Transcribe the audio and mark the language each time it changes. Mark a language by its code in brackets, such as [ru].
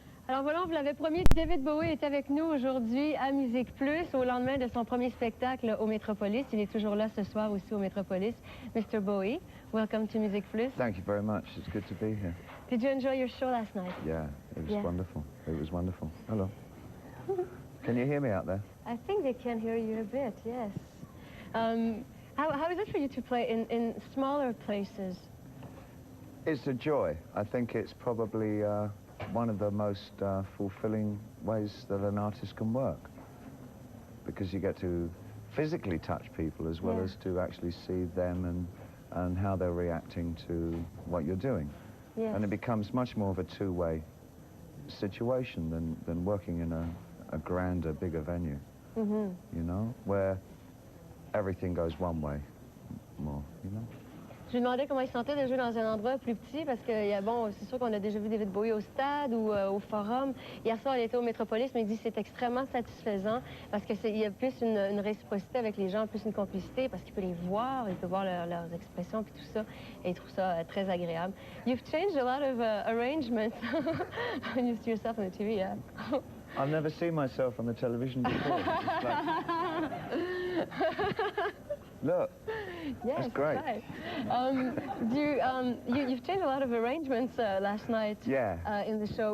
[fr] Alors voilà, on vous l'avait promis, David Bowie est avec nous aujourd'hui à Musique Plus au lendemain de son premier spectacle au Métropolis. Il est toujours là ce soir aussi au Métropolis. [en] Mr. Bowie, welcome to Musique Plus. Thank you very much. It's good to be here. Did you enjoy your show last night? Yeah, it was wonderful. It was wonderful. Hello. Can you hear me out there? I think they can hear you a bit, yes. How is it for you to play in smaller places? It's a joy. I think it's probably one of the most fulfilling ways that an artist can work, because you get to physically touch people as well as to actually see them and how they're reacting to what you're doing. Yes. And it becomes much more of a two-way situation than working in a grander, bigger venue, you know, where everything goes one way more, you know. [fr] Je lui demandais comment il se sentait de jouer dans un endroit plus petit, parce que, bon, c'est sûr qu'on a déjà vu David Bowie au stade ou au Forum. Hier soir, il était au Métropolis, mais il dit que c'est extrêmement satisfaisant, parce qu'il y a plus une réciprocité avec les gens, plus une complicité, parce qu'il peut les voir, il peut voir leurs expressions, puis tout ça, et il trouve ça très agréable. [en] You've changed a lot of arrangements when you see yourself on the TV, yeah? I've never seen myself on the television before. Look, yes, that's great. Right. You've changed a lot of arrangements last night in the show.